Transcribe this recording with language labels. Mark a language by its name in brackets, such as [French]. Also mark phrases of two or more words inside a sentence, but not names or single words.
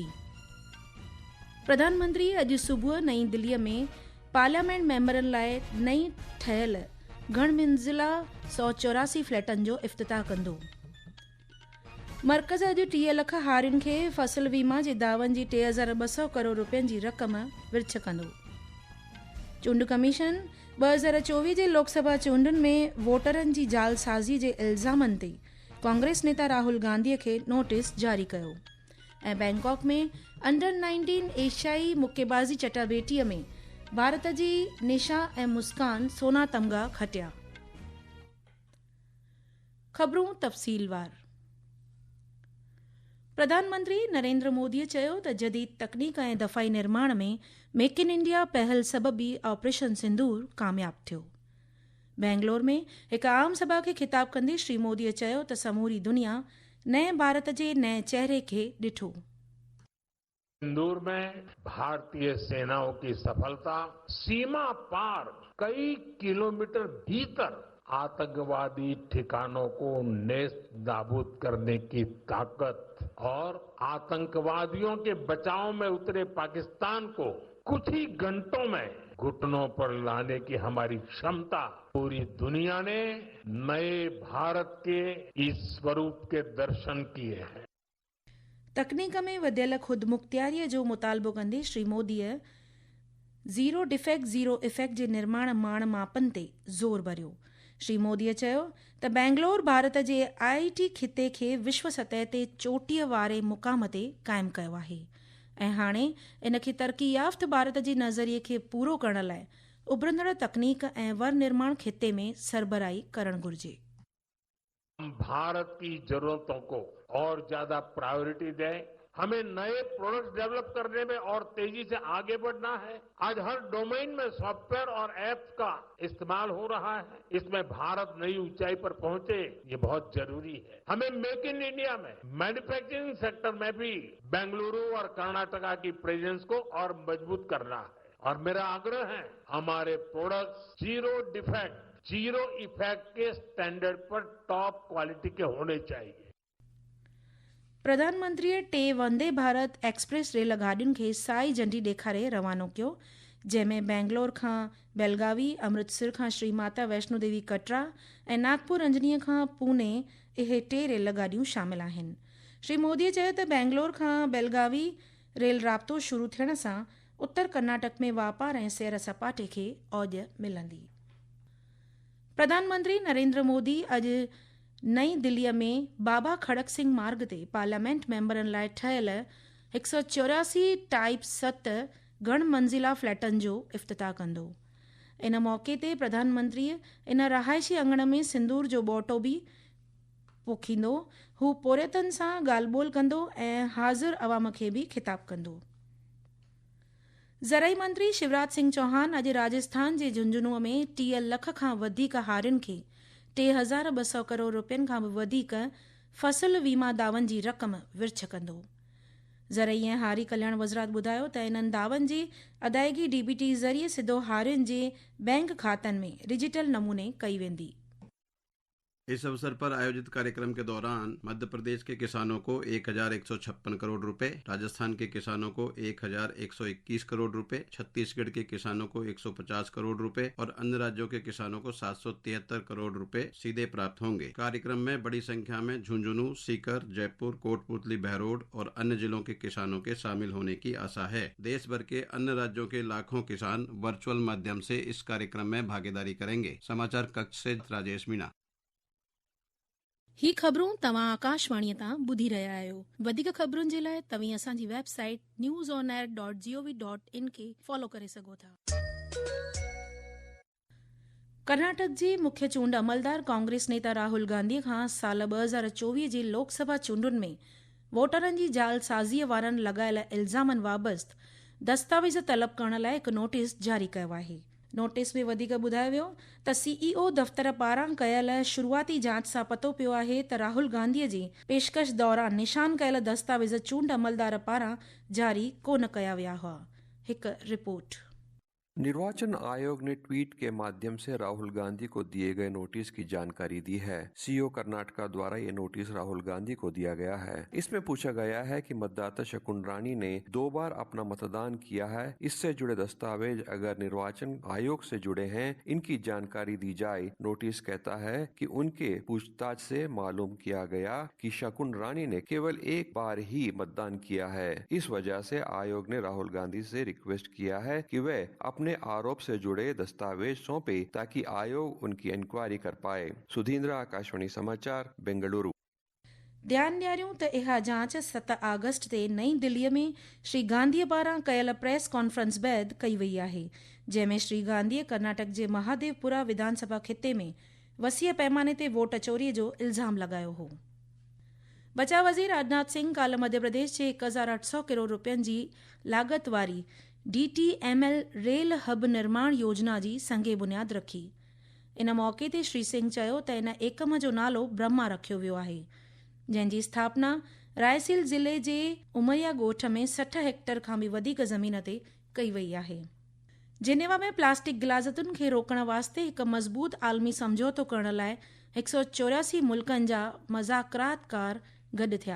[Sindhi] प्रधानमंत्री अॼु सुबुह नई दिल्लीअ में पार्लियामेंट मेंबरनि लाइ नई ठहियल घणमंज़िला 184 फ्लैटनि जो इफ़्तिताह कंदो। मर्कज़ अॼु 30 लख हारियुनि खे फसल वीमा जे दावनि जी 3200 करोड़ रुपयनि जी रक़म विर्छ कंदो। चूंड कमीशन 2024 जे लोकसभा चूंडुनि में वोटरनि जी जालसाज़ी जे इल्ज़ामनि ते कांग्रेस नेता राहुल गांधीअ खे नोटिस जारी कयो। ऐं बैंकॉक में अंडर-19 एशियाई मुक्केबाज़ी चटाभेटीअ में भारत जी निशा ऐं मुस्कान सोना तमग़ा खटिया। ख़बरूं तफ़सीलवार। प्रधानमंत्री नरेंद्र मोदीअ चयो त जदीद तकनीक ऐं दफ़ाई निर्माण में मेक इन इंडिया पहल सबबि ऑपरेशन सिंदूर कामयाब थियो। बेंगलोर में हिकु आम सभा खे ख़िताब कंदे श्री मोदीअ चयो त समूरी दुनिया नए भारत जे नए चेहरे खे ॾिठो। [Hindi] सिंदूर में भारतीय सेनाओं की सफलता सीमा पार कई किलोमीटर भीतर आतंकवादी ठिकानों को नेस्त नाबूद करने की ताकत और आतंकवादियों के बचाव में उतरे पाकिस्तान को कुछ ही घंटों में घुटनों पर लाने की हमारी क्षमता पूरी दुनिया ने नए भारत के इस स्वरूप के दर्शन किए हैं। [Sindhi] तकनीक में वधियल खुदमुख्तियारीअ जो मुतालबो कंदे श्री मोदीअ [English] zero defect zero effect [Sindhi] जे निर्माण माण मापन ते ज़ोर भरियो। श्री मोदीअ चयो त बेंगलोर भारत जे IIT खिते खे विश्व सतह ते चोटीअ वारे मुक़ाम ते क़ाइमु कयो आहे ऐं हाणे इन खे तरक़ी याफ़्त भारत जे नज़रिए खे पूरो करण लाइ उभरंदड़ तकनीक ऐं वर निर्माण खिते में सरबराही करणु घुर्जे। [Hindi] हम भारत की जरूरतों को और ज्यादा प्रायोरिटी दें। हमें नए [English] products develop [Hindi] करने में और तेजी से आगे बढ़ना है। आज हर डोमेन में सॉफ्टवेयर और ऐप्स का इस्तेमाल हो रहा है। इसमें भारत नई ऊंचाई पर पहुंचे, ये बहुत जरूरी है। हमें मेक इन इंडिया में [English] manufacturing sector [Hindi] में भी बेंगलुरु और कर्नाटका की प्रेजेंस को और मजबूत करना है। और मेरा आग्रह है हमारे प्रोडक्ट्स [English] zero defect zero effect [Hindi] के स्टैंडर्ड पर [English] top quality [Hindi] के होने चाहिए। [Sindhi] प्रधानमंत्रीअ 2 वंदे भारत एक्सप्रेस रेल गाॾियुनि खे साई झंडी ॾेखारे रवानो कयो, जंहिंमें बेंगलोर खां बेलगावी, अमृतसर खां श्री माता वैष्णो देवी कटरा ऐं नागपुर अंजनीअ खां पुणे इहे 2 रेल गाॾियूं शामिल आहिनि। श्री मोदीअ चयो त बेंगलोर खां बेलगावी रेल राब्तो शुरू थियण सां उत्तर कर्नाटक में वापार ऐं सैर सपाटे खे औज मिलंदी। प्रधानमंत्री नरेंद्र मोदी अॼु नई दिल्लीअ में बाबा खड़क सिंह मार्ग ते पार्लियामेंट मेंबरनि लाइ ठहियल 184 टाइप 7 घण मंज़िला फ्लैटनि जो इफ़्तिताह कंदो। इन मौक़े ते प्रधानमंत्रीअ इन रहायशी अंगण में सिंदूर जो ॿोटो बि पोखींदो। हू पोरियतनि सां ॻाल्हि ॿोल कंदो ऐं हाज़िर अवाम खे बि ख़िताब कंदो। ज़रई मंत्री शिवराज सिंह चौहान अॼु राजस्थान जे झुंझुनूअ में 30 लख खां वधीक हारियुनि खे 3200 करोड़ रुपयनि खां बि वधीक फसल वीमा दावनि जी रक़म विर्छ कंदो। ज़रई ऐं हारी कल्याण वज़रात ॿुधायो त इन्हनि दावनि जी अदायगी DBT ज़रिए सिधो हारियुनि जे बैंक खातनि में डिजिटल नमूने कई वेंदी। [Hindi] इस अवसर पर आयोजित कार्यक्रम के दौरान मध्य प्रदेश के किसानों को 1156 करोड़ रुपए, राजस्थान के किसानों को 1121 करोड़ रुपए, छत्तीसगढ़ के किसानों को 150 करोड़ रुपए और अन्य राज्यों के किसानों को 773 करोड़ रुपए सीधे प्राप्त होंगे। कार्यक्रम में बड़ी संख्या में झुंझुनू, सीकर, जयपुर, कोटपुतली, बहरोड और अन्य जिलों के किसानों के शामिल होने की आशा है। देश भर के अन्य राज्यों के लाखों किसान वर्चुअल माध्यम से इस कार्यक्रम में भागीदारी करेंगे। समाचार कक्ष से राजेश मीणा। [Sindhi] ही ख़बरूं तव्हां आकाशवाणीअ तां ॿुधी रहिया आहियो। वधीक ख़बरुनि जे लाइ तव्हीं असांजी वेबसाइट newsonair.gov.in खे फॉलो करे सघो था। कर्नाटक जे मुख्य चूंड अमलदार कांग्रेस नेता राहुल गांधीअ खां साल 2024 जे लोकसभा चूंडुनि में वोटरनि जी जालसाज़ीअ वारनि लॻायल इल्ज़ामनि बाबति दस्तावेज़ तलब करण लाइ हिकु नोटिस जारी कयो आहे। नोटिस में वधीक ॿुधायो वियो त सीईओ दफ़्तर पारां कयल शुरूआती जांच सां पतो पियो आहे त राहुल गांधीअ जी पेशकश दौरान निशान कयल दस्तावेज़ चूंड अमलदार पारां जारी कोन कया विया हुआ। हिकु रिपोर्ट। [Hindi] निर्वाचन आयोग ने ट्वीट के माध्यम से राहुल गांधी को दिए गए नोटिस की जानकारी दी है। सीओ कर्नाटका द्वारा ये नोटिस राहुल गांधी को दिया गया है। इसमें पूछा गया है कि मतदाता शकुन रानी ने 2 बार अपना मतदान किया है। इससे जुड़े दस्तावेज अगर निर्वाचन आयोग से जुड़े हैं, इनकी जानकारी दी जाए। नोटिस कहता है कि उनके पूछताछ से मालूम किया गया कि शकुन रानी ने केवल 1 बार ही मतदान किया है। इस वजह से आयोग ने राहुल गांधी से रिक्वेस्ट किया है कि वे अपने आरोप से जुड़े दस्तावेज सौंपे ताकि आयोग उनकी इंक्वायरी कर पाए। सुधींद्र, आकाशवाणी समाचार, बेंगलुरु। [Sindhi] ध्यान ॾियारियूं त इहा जांच 7 अगस्त ते नई दिल्लीअ में श्री गांधीअ पारां कयल [English] press conference [Sindhi] बैदि कई वई आहे, जंहिंमें श्री गांधीअ कर्नाटक जे महादेवपुरा विधानसभा खिते में वसीअ पैमाने ते वोट चोरीअ जो इल्ज़ाम लॻायो हो। बचाव वज़ीर राजनाथ सिंह काल्ह मध्य प्रदेश जे 1800 करोड़ रुपयनि जी लाॻत वारी DTML रेल हब निर्माण योजना जी संगे बुनियाद रखी। इन मौक़े ते श्री सिंह चयो त इन एकम जो नालो ब्रह्मा रखियो वियो आहे, जंहिंजी स्थापना रायसेन ज़िले जे उमरिया ॻोठ में 60 हेक्टेयर खां बि वधीक ज़मीन ते कई वई आहे। जिनेवा में प्लास्टिक गिलाज़तुनि खे रोकण वास्ते हिकु मज़बूत आलमी समझौतो करण लाइ 184 मुल्कनि जा मज़ाकरातकार गॾु थिया।